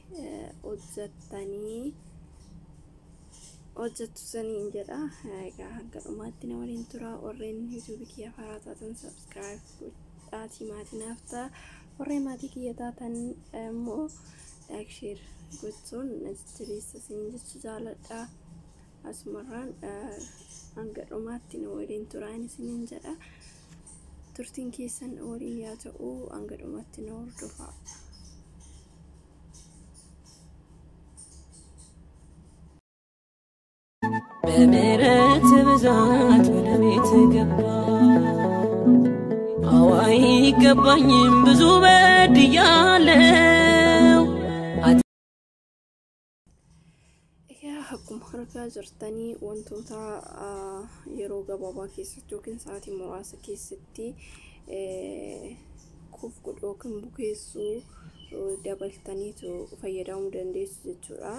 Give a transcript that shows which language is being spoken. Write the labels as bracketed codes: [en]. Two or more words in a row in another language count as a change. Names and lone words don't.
[om] hojjettu saniin jedha egaa hanga dhumaatti na waliin tura warreen YouTube kiyya haaraa taatan subscribe godhaatii maatii naaf ta'a warreen maatii kiyya taatan immoo [en] like share [om] gochuun najireessa saniin jechuu jaaladha asumarraan hanga dhumaatti na waliin turaan isiniin jedha turtiin keessan waliin yaa ta'u hanga dhumaatti na hordofaa. [am] በምሕረት ብዛት ወደ ቤት ገባ አይገባኝም ብዙ በድያለሁ [om] akkuma argaa jirtanii wantoota yeroo gabaabaa keessatti yookiin sa'aatii muraasa keessatti kuuf godhuu yookiin bukeessuu dabaltaniitu fayyadamuu dandeessu jechuudha.